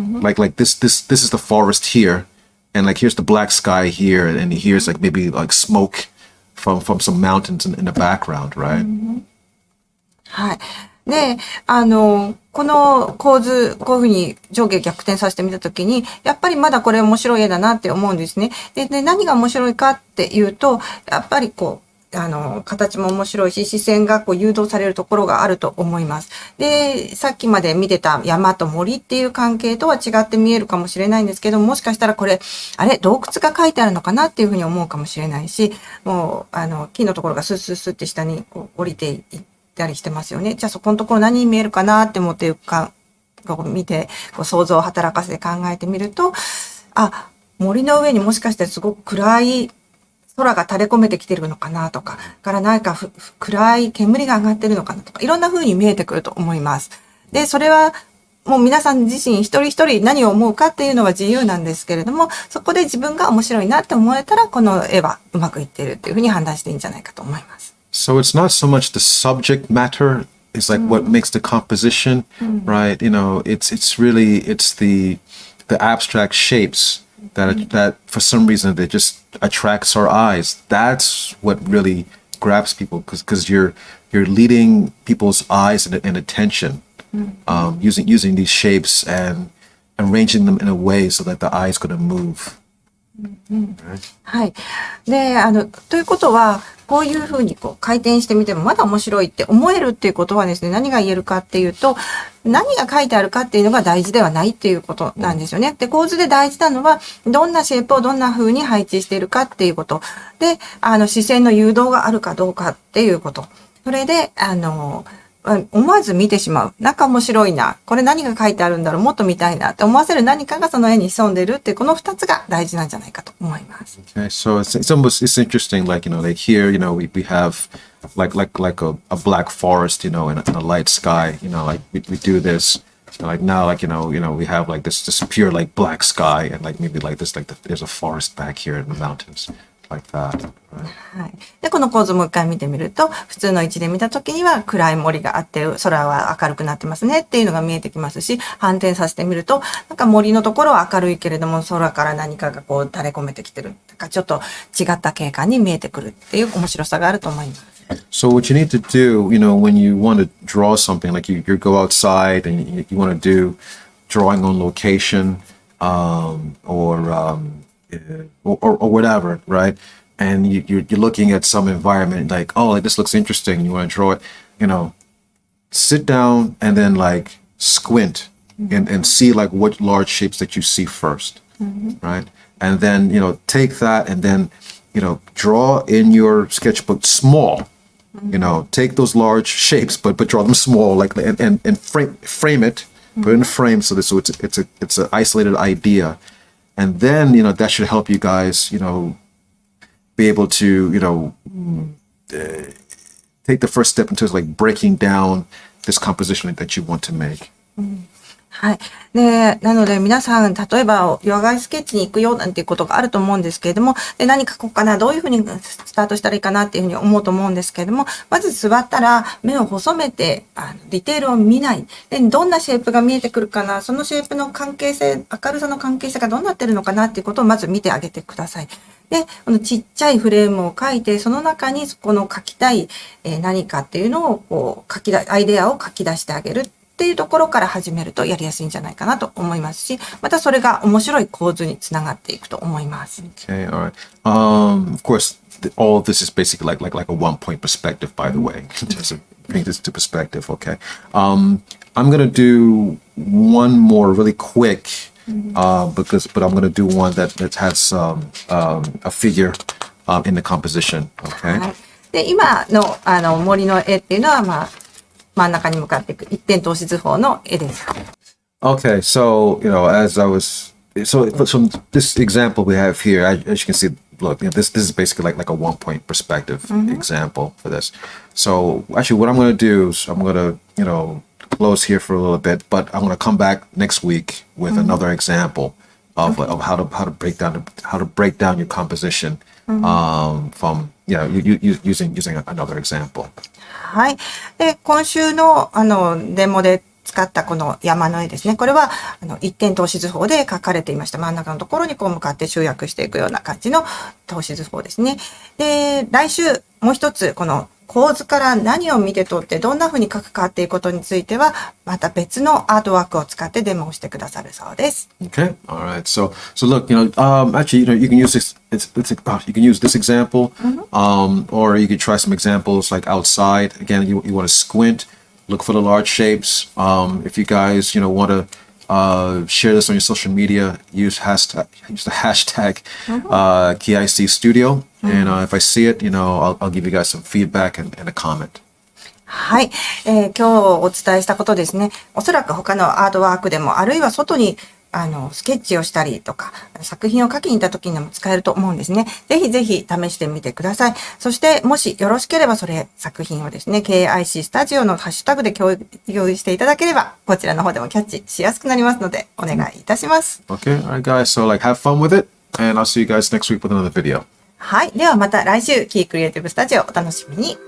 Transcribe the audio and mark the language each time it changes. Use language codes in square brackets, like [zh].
[en] Like this is the forest here. And like here's the black sky here, and here's like maybe like smoke from some mountains in the background, right? [ja] はい。で、この構図、こういうふうに上下逆転させてみたときに、やっぱりまだこれ面白い絵だなって思うんですね。で、何が面白いかっていうと、やっぱり形も面白いし、視線が誘導されるところがあると思います。で、さっきまで見てた山と森っていう関係とは違って見えるかもしれないんですけど、もしかしたらこれ、洞窟が書いてあるのかなっていうふうに思うかもしれないし、もう、木のところがスッスッスッって下に降りていったりしてますよね。じゃあそこのところ何に見えるかなって思って見て、想像を働かせて考えてみると、森の上にもしかしてすごく暗い空が垂れ込めてきてるのかなとか、から何か暗い煙が上がってるのかなとか、いろんな風に見えてくると思います。で、それはもう皆さん自身一人一人何を思うかっていうのは自由なんですけれども、そこで自分が面白いなって思えたら、この絵はうまくいってるっていう風に判断していいんじゃないかと思います。 [en] So it's not so much the subject matter, it's like what makes the composition, right? It's really the abstract shapes.That for some reason that just attracts our eyes. That's what really grabs people because you're leading people's eyes and attention using these shapes and arranging them in a way so that the eye is going to move. [ja] はい。で、ということは、こういうふうにこう回転してみてもまだ面白いって思えるっていうことはですね、何が言えるかっていうと、何が書いてあるかっていうのが大事ではないっていうことなんですよね。で、構図で大事なのは、どんなシェイプをどんな風に配置しているかっていうこと。で、視線の誘導があるかどうかっていうこと。それで、思わず見てしまう。なんか面白いな。これ何が書いてあるんだろう。もっと見たいなって思わせる何かがその絵に潜んでるっていうこの二つが大事なんじゃないかと思います。 [en] Okay, so it's interesting, like, like here, we have like a black forest, in a light sky, like we do this. Like now, like, we have like this pure like black sky and like maybe like this, like there's a forest back here in the mountains. Like that, right? [ja] はい。で、この構図もう一回見てみると、普通の位置で見たときには暗い森があって、空は明るくなってますねっていうのが見えてきますし、反転させてみると、なんか森のところは明るいけれども、空から何かがこう垂れ込めてきてる。なんかちょっと違った景観に見えてくるっていう面白さがあると思います。 [en] So what you need to do, when you want to draw something, like you go outside and you want to do drawing on location, or whatever, right? And you're looking at some environment, like, oh, like this looks interesting. You want to draw it, sit down and then like squint and see like what large shapes that you see first, right? And then, take that and then, draw in your sketchbook small. Take those large shapes, but draw them small, like and frame it, put it in a frame so it's an isolated idea, and then that should help you guys, be able to take the first step into like breaking down this composition that you want to make. [ja] はい。で、なので皆さん、例えば、野外スケッチに行くよなんていうことがあると思うんですけれども、で、何書こうかな、どういうふうにスタートしたらいいかなっていうふうに思うと思うんですけれども、まず座ったら目を細めて、ディテールを見ない。で、どんなシェイプが見えてくるかな、そのシェイプの関係性、明るさの関係性がどうなってるのかなっていうことをまず見てあげてください。で、このちっちゃいフレームを書いて、その中にこの書きたい何かっていうのをこうアイデアを書き出してあげる。っていうところから始めるとやりやすいんじゃないかなと思いますし、またそれが面白い構図につながっていくと思います。 [en] Okay, all right. Of course, all of this is basically like a 1-point perspective, by the way, just to bring this to perspective. Okay. I'm gonna do one more really quick, but I'm gonna do one that has a figure in the composition. Okay. [ja] はい。で、今の森の絵っていうのは真ん中に向かっていく一点透視図法の絵です。 [en] Okay, so as I was, so this example we have here, as you can see, look, this is basically like a 1-point perspective example for this. So actually, what I'm going to do is I'm going to close here for a little bit, but I'm going to come back next week with another example of how to break down your composition from using another example. [ja] はい。で、今週のデモで使ったこの山の絵ですね。これは一点透視図法で描かれていました。真ん中のところにこう向かって集約していくような感じの透視図法ですね。で、来週もう一つこの構図から何を見て取ってどんな風に描くかっていうことについてはまた別のアートワークを使ってデモをしてくださるそうです。 [en] Okay, all right. So look, actually, you can use this. You can use this example, or you can try some examples like outside. Again, you want to squint, look for the large shapes. If you guys, want to share this on your social media, use the hashtag KICStudio. And if I see it, I'll give you guys some feedback and a comment. [ja] はい、今日お伝えしたことですね。おそらく他のアートワークでも、あるいは外にスケッチをしたりとか、作品を描きに行った時にも使えると思うんですね。ぜひぜひ試してみてください。そして、もしよろしければ作品をですね、KICStudioのハッシュタグで共有していただければ、こちらの方でもキャッチしやすくなりますので、お願いいたします。 [en] Okay, all right, guys. So have fun with it, and I'll see you guys next week with another video. [ja] はい。ではまた来週、キークリエイティブスタジオお楽しみに。